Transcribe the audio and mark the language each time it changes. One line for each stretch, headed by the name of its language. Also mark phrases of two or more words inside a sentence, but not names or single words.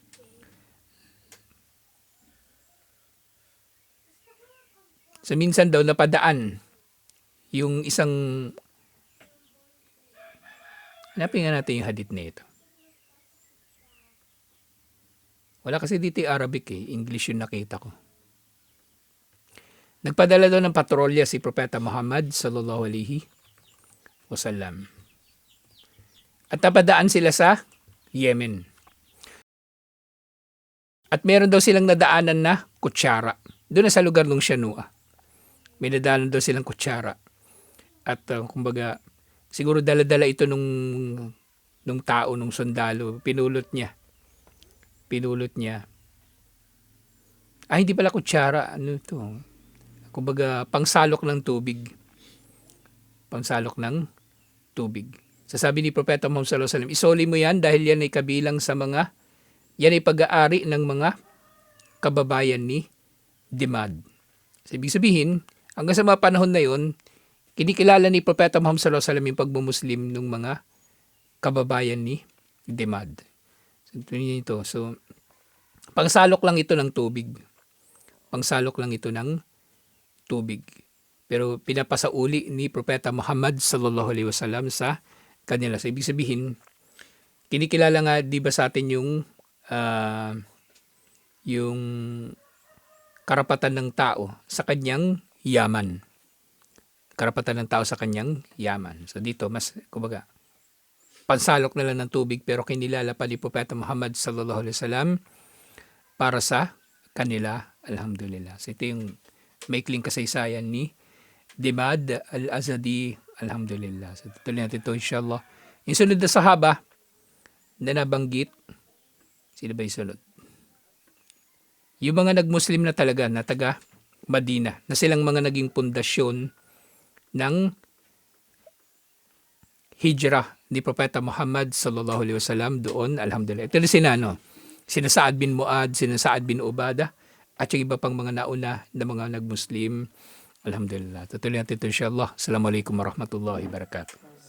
Filipino: So minsan daw napadaan yung isang, hanapin nga natin yung hadith na ito. Wala kasi dito yung Arabic eh, English yung nakita ko. Nagpadala daw ng patrolya si Propeta Muhammad
Arabic: صلى الله عليه وسلم.
Filipino: At napadaan sila sa Yemen. At meron daw silang nadaanan na kutsara. Doon na sa lugar ng Shanua. May nadaanan daw silang kutsara. At kumbaga, siguro dala-dala ito nung tao, nung sundalo. Pinulot niya. Hindi pala kutsara. Ano ito? Kumbaga, pangsalok ng tubig. Sasabi ni Propeta Muhammad
Arabic: صلى الله عليه وسلم,
Filipino: isoli mo yan dahil yan ay kabilang sa yan ay pag-aari ng mga kababayan ni Dimad. So, ibig sabihin, hanggang sa mga panahon na yun, kinikilala ni Propeta Muhammad
Arabic: صلى الله عليه وسلم
Filipino: yung pagmumuslim ng mga kababayan ni Dimad. So, pangsalok lang ito ng tubig. Pero pinapasauli ni Propeta Muhammad
Arabic: صلى الله عليه وسلم
Filipino: sa kanila. So, ibig sabihin, kinikilala nga di ba sa atin yung karapatan ng tao sa kanyang yaman. So dito, mas kumbaga, pansalok na lang ng tubig pero kinilala pa ni Propeta Muhammad
Arabic: صلى الله عليه وسلم
Filipino: para sa kanila. Alhamdulillah. So ito yung maikling kasaysayan ni Dimad al-Azadi. Alhamdulillah. So tutuloy natin ito inshallah. Yung sunod na sahaba na nabanggit, sino ba yung sunod? Yung mga nagmuslim na talaga, na taga Madina, na silang mga naging pundasyon ng hijrah ni Propeta Muhammad
Arabic: صلى الله عليه وسلم
Filipino: doon. Alhamdulillah. Ito na sina Sa'ad bin Mu'ad, sina Sa'ad bin Ubadah, at yung iba pang mga nauna na mga nagmuslim. Alhamdulillah. Tutuloy natin ito inshallah.
Arabic: السلام عليكم ورحمة الله وبركاته.